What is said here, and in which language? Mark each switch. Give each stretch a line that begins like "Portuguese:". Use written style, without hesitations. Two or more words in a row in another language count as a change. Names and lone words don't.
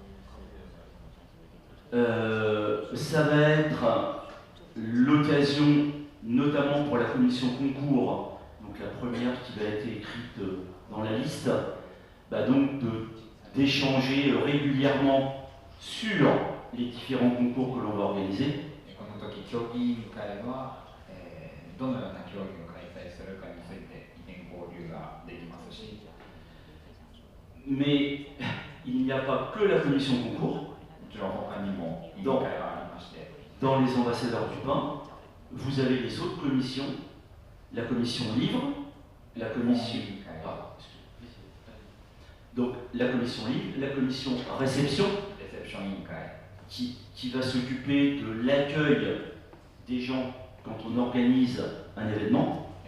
French: Ça va être l'occasion, notamment pour la commission concours, donc la première qui va être écrite dans la liste, donc d'échanger régulièrement sur les différents concours que l'on va organiser.
Japanese: この時、競技委員会は、どのような競技を開催するかについて意見交流ができますし。
French: Mais il n'y a pas que la commission concours.
Japanese: もちろん他にも委員会がありまして。
French: Dans les ambassadeurs du pain, vous avez les autres commissions, la commission livre, la commission... Donc la commission livre, la commission réception, qui va s'occuper de l'accueil des gens quand on organise un événement.